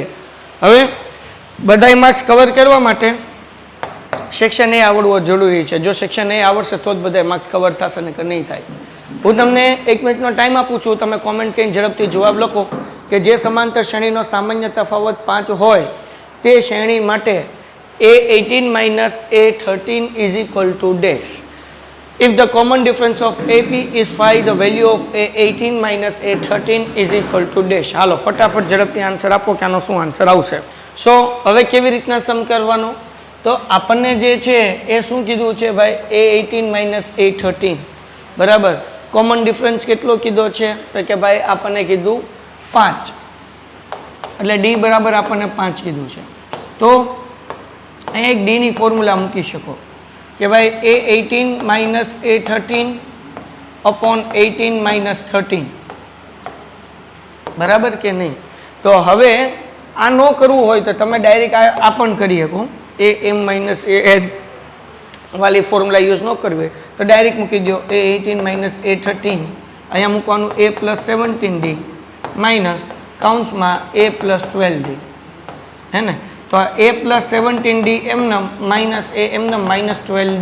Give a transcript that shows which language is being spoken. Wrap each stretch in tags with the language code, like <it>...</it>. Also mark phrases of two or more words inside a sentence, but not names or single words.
<gu>હવે બધા</gu> <en>marks cover</en> <gu>કરવા માટે સેક્શન એ આવડવો જરૂરી છે. જો સેક્શન એ આવડશે તો જ બધા</gu> <en>marks cover</en> <gu>થશે ને કે નહીં થાય. હું તમને 1 મિનિટનો ટાઈમ આપું છું, તમે કોમેન્ટ કરીને ઝડપથી જવાબ લખો કે જે સમાંતર શ્રેણીનો સામાન્ય તફાવત 5 હોય તે શ્રેણી માટે</gu> <en>A18 minus A13 is equal to dash. If the common difference of AP is 5, the value of A18 minus A13 is equal to dash.</en> <gu>હાલો ફટાફટ ઝડપથી આન્સર આપો કે આનો શું આન્સર આવશે. સો હવે કેવી રીતના સમ કરવાનું? તો આપણને જે છે એ શું કીધું છે ભાઈ?</gu> <en>A18 minus A13</en> <gu>બરાબર.</gu> <en>common difference</en> <gu>કેટલો કીધો છે? તો કે ભાઈ આપણને કીધું 5, એટલે D બરાબર આપણને 5 કીધું છે. તો અહીં એક ડીની ફોર્મ્યુલા મૂકી શકો કે ભાઈ</gu> <en>A18 minus A13 upon 18 minus 13</en> <gu>બરાબર કે નહીં? તો હવે આ ન કરવું હોય તો તમે ડાયરેક્ટ આ પણ કરી શકો.</gu> <en>AM minus AN</en> <gu>વાળી ફોર્મ્યુલા યુઝ ન કરવી તો ડાયરેક્ટ મૂકી દો</gu> <en>A18 minus A13,</en> <gu>અહીંયા મૂકવાનું</gu> <en>A plus 17D minus</en> <gu>કાઉન્સમાં</gu> <en>A plus 12D,</en> <gu>હે ને? તો આ</gu> <en>A plus 17D</en> <gu>એમનમ</gu> <en>minus A</en> <gu>એમનમ</gu> <en>minus 12D.</en>